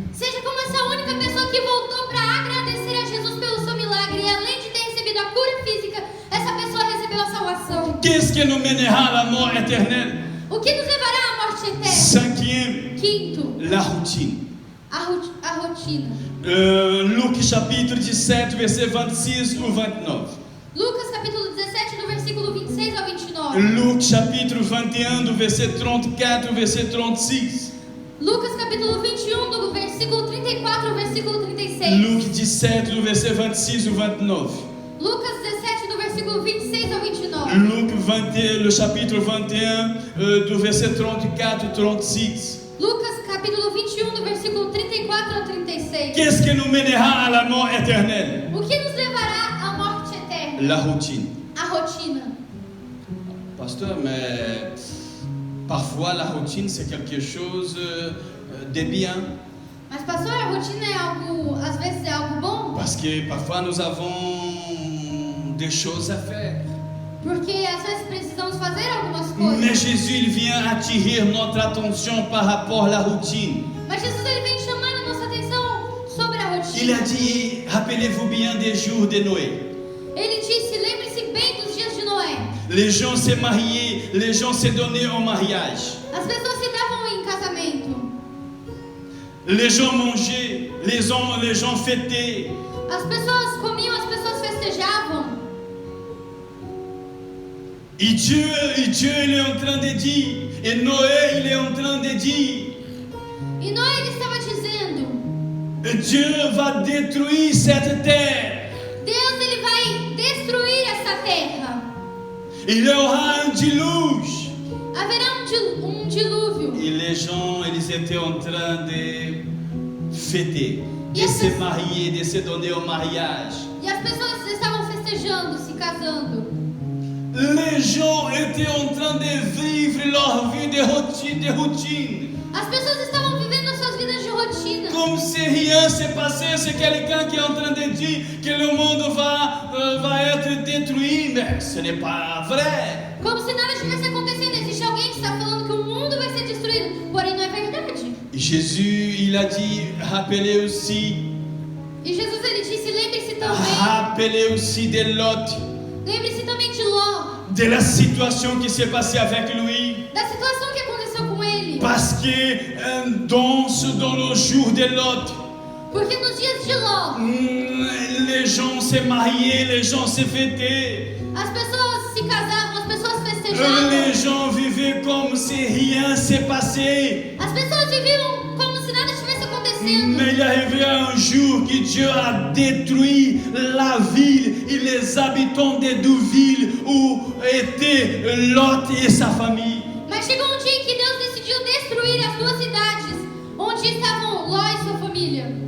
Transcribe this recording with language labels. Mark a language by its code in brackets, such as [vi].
[pt] Seja como essa única pessoa que voltou para agradecer a Jesus pelo seu milagre e além de ter recebido a cura física, essa pessoa recebeu a salvação. [fr] Qu'est-ce qui nous mènera à la mort éternelle? [pt] O que nos levará à morte eterna? [fr] Cinquième, [pt] Quinto, [fr] la routine. [pt] a rotina. [fr] Luc chapitre 17, verset 26 ou 29. [pt] Lucas capítulo 17, do versículo 26 ao 29. [fr] Luc chapitre 21, do verset 34 au verset 36. [pt] Lucas capítulo 21, do versículo 34 ao versículo 36. [fr] Luc 17, do verset 26 au 29. [pt] Lucas 17, do versículo 26 ao 29. [fr] Luc 21, le chapitre 21, do verset 34 au 36. [pt] Lucas capítulo 21, do versículo 34 ao 36. [fr] Qu'est-ce qui nous mènera à la mort éternelle? [pt] O que nos levará à morte eterna? [fr] La routine. [pt] A rotina. [fr] Pasteur, mais parfois la routine c'est quelque chose de bien. [pt] Mas pastor, a rotina é algo, às vezes é algo bom? [fr] Parce que parfois nous avons des choses à faire. [pt] Porque às vezes precisamos fazer algumas coisas. [fr] Mais Jésus, il vient attirer notre attention par rapport à la routine. [pt] Mas Jesus ele vem chamar a nossa atenção sobre a rotina. [fr] Il a dit, rappelez-vous bien des jours de Noé. [pt] Ele disse, lembre-se bem dos dias de Noé. [fr] Les gens se mariaient, les gens se donnaient en mariage. [pt] As pessoas se davam em casamento. [fr] Les gens mangeaient, les gens fêtaient. [pt] As pessoas comiam, as pessoas festejavam. [fr] Et Dieu, il est en train de dire, et Noé, il est en train de dire, [pt] E Noé ele estava dizendo, [fr] Dieu va détruire cette terre. [pt] Deus ele vai destruir essa terra. [fr] Il y aura un déluge. [pt] Haverá um dilúvio. [fr] Et les gens, ils étaient en train de fêter, de Et se est-ce- marier, de se donner au mariage. [pt] E as pessoas estavam festejando, se casando. [fr] Les gens étaient en train de vivre leur vie de routine. [pt] As pessoas estavam vivendo as suas vidas de rotina. [fr] Comme si rien s'est passé, c'est quelqu'un qui est en train de dire que le monde va être détruit, mais ce n'est pas vrai. [pt] Como se nada estivesse acontecendo. Existe alguém que está falando que o mundo vai ser destruído. Porém, não é verdade. [fr] Jésus, il a dit, rappelez aussi, [pt] E Jesus ele disse, lembre-se também. [fr] rappelez aussi de Lot, [pt] Lembre-se também de Ló. [fr] de la situation qui s'est passée avec lui. [pt] Da situação que aconteceu com ele. [fr] Parce que dans le jour de Lot, [pt] Porque nos dias de Ló, [fr] les gens se mariaient, les gens se fêtaient. [pt] as pessoas se casavam, as pessoas festejavam. [fr] Les gens vivaient comme si rien s'est passé. [pt] As pessoas viviam como se nada estivesse acontecendo. [fr] Mais il arrivait un jour que Dieu a détruit la ville et les habitants des deux villes où étaient Lot et sa famille. [pt] Mas chegou um dia em que Deus decidiu destruir as duas cidades onde estavam Ló e sua família.